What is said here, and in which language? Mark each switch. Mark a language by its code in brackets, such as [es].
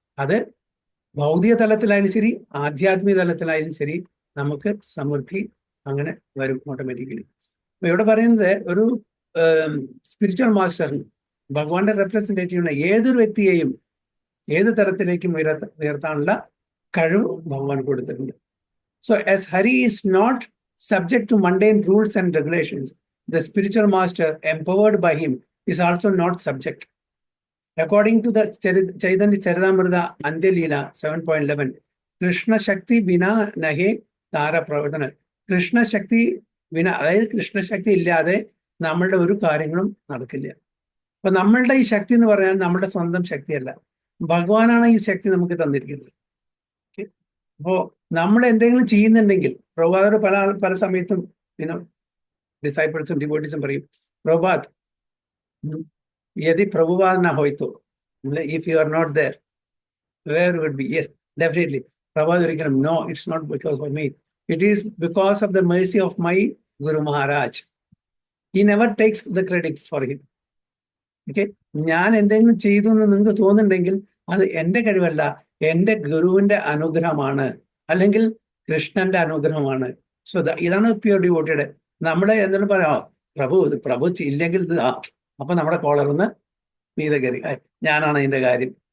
[ml] അത് ഭൗതിക തലത്തിലായാലും ശരി, ആധ്യാത്മിക തലത്തിലായാലും ശരി, നമുക്ക് സമൃദ്ധി അങ്ങനെ വരും ഓട്ടോമാറ്റിക്കലി. അപ്പൊ ഇവിടെ പറയുന്നത് ഒരു സ്പിരിച്വൽ മാസ്റ്ററിന്, ഭഗവാന്റെ റെപ്രസെന്റേറ്റീവിന്, ഏതൊരു വ്യക്തിയെയും ഏത് തരത്തിലേക്കും ഉയർത്താനുള്ള കഴിവ് ഭഗവാൻ കൊടുത്തിട്ടുണ്ട്. So [en] as Hari is not subject to mundane rules and regulations, the spiritual master empowered by him is also not subject. According to the Chaitanya Charitamrita Antyalila 7.11, [bn] Krishna Shakti Vina Nahe Tara Pravartana. [ml] Krishna ശക്തി വിന, അതായത് കൃഷ്ണശക്തി ഇല്ലാതെ നമ്മളുടെ ഒരു കാര്യങ്ങളും നടക്കില്ല. അപ്പൊ നമ്മളുടെ ഈ ശക്തി എന്ന് പറഞ്ഞാൽ നമ്മുടെ സ്വന്തം ശക്തിയല്ല, ഭഗവാനാണ് ഈ ശക്തി നമുക്ക് തന്നിരിക്കുന്നത്. അപ്പോ നമ്മൾ എന്തെങ്കിലും ചെയ്യുന്നുണ്ടെങ്കിൽ, പ്രഭാതോട് പല സമയത്തും ഡിസൈപ്പിൾസും ഡിവോട്ടീസും പറയും, പ്രഭാത് [bn] യദി പ്രഭുപാദ് ന ഹോയ്തോ, [en] If you are not there where would be? Yes, definitely. [ml] Prabhat ഒരിക്കലും, [en] No, it's not because of me, it is because of the mercy of my Guru Maharaj. He never takes the credit for him. [ml] Okay, ഞാൻ എന്തെങ്കിലും ചെയ്തു എന്ന് നിങ്ങൾക്ക് തോന്നുന്നുണ്ടെങ്കിൽ അത് എൻ്റെ കഴിവല്ല, എൻ്റെ ഗുരുവിന്റെ അനുഗ്രഹമാണ്, അല്ലെങ്കിൽ കൃഷ്ണന്റെ അനുഗ്രഹമാണ്. [en] so [ml] ഇതാണ് പ്യൂർ ഡിവോട്ടിയുടെ. നമ്മളെ എന്തെങ്കിലും പറയാം, പ്രഭു ഇല്ലെങ്കിൽ ഇത് അപ്പൊ നമ്മുടെ കോളറൊന്ന് മീതെ കയറി, ഞാനാണ് അതിന്റെ കാര്യം.